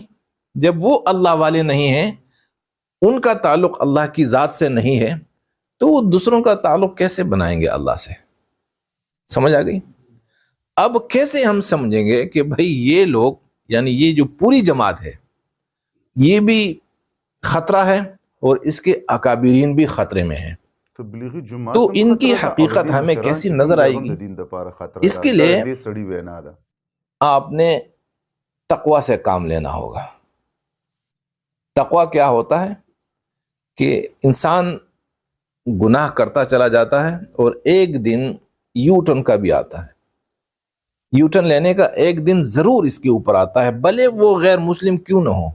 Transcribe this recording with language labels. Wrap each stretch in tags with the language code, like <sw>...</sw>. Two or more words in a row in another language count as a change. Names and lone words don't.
<ur>جب وہ اللہ والے نہیں ہیں، ان کا تعلق اللہ کی ذات سے نہیں ہے، تو وہ دوسروں کا تعلق کیسے بنائیں گے اللہ سے؟ سمجھ آ گئی؟ اب کیسے ہم سمجھیں گے کہ بھئی یہ لوگ، یعنی یہ جو پوری جماعت ہے، یہ بھی خطرہ ہے اور اس کے اکابرین بھی خطرے میں ہیں؟</ur> <ps>تبلیغي جماعت</ps> <ur>تو</ur> <ps>هم</ps> <ur>ان کی</ur> <ps>خطره ده او د</ps> <ur>حقیقت</ur> <ps>دې</ps> <ur>ہمیں</ur> <ps>مشران</ps> <ur>کیسی</ur> <ps>چې کوم</ps> <ur>نظر</ur> <ps>دی</ps> <ur>آئے</ur> <ps>هغه هم</ps> <ur>گی؟</ur> <ps>د دین دپاره خطره</ps> <ur>اس</ur> <ps>ده.</ps> <ur>کے</ur> <ps>دا</ps> <ur>لیے</ur> <ps>د دې سړي وینا ده.</ps> <ur>آپ نے تقوی سے کام لینا ہوگا. تقوی کیا ہوتا ہے؟ کہ انسان گناہ کرتا چلا جاتا ہے اور ایک دن</ur> <en>U turn</en> <ur>کا بھی آتا ہے.</ur> <en>U turn</en> <ur>لینے کا ایک دن ضرور اس کے اوپر آتا ہے، بھلے وہ غیر مسلم کیوں نہ ہو.</ur>